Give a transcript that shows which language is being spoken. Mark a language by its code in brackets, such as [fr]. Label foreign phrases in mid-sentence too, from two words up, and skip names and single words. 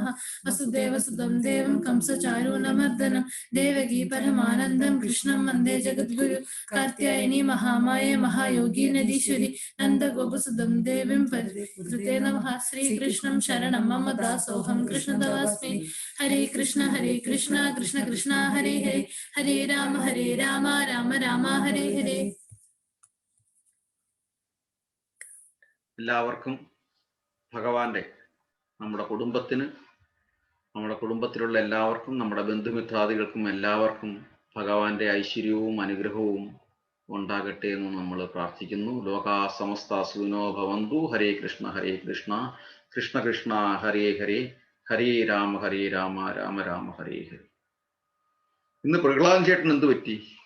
[sa] वसुदेवसुतं देवं कंसचारूणमर्दनं देवकी परमानन्दं कृष्णं वन्दे जगद्गुरु. कात्यायनी महामाये महायोगी नदीश्वरी नन्दगोपसुतं देवीं परिहृते नमः. श्रीकृष्णं शरणं मम दासोऽहं कृष्णदास्मि. हरे कृष्ण कृष्ण कृष्ण हरे हरे हरे राम राम राम हरे हरे. [ml] എല്ലാവർക്കും ഭഗവാന്റെ, നമ്മുടെ കുടുംബത്തിന്, നമ്മുടെ കുടുംബത്തിലുള്ള എല്ലാവർക്കും, നമ്മുടെ ബന്ധുമിത്രാദികൾക്കും എല്ലാവർക്കും ഭഗവാന്റെ ഐശ്വര്യവും അനുഗ്രഹവും ഉണ്ടാകട്ടെ എന്ന് നമ്മൾ പ്രാർത്ഥിക്കുന്നു. [sa] ലോകാ സമസ്ത സുഖിനോ ഭവന്തു. ഹരേ കൃഷ്ണ കൃഷ്ണ കൃഷ്ണ ഹരേ ഹരേ ഹരേ രാമ രാമ രാമ ഹരേ ഹരേ. [ml] ഇന്ന് പ്രഹ്ലാദൻ ചേട്ടൻ എന്ത് പറ്റി?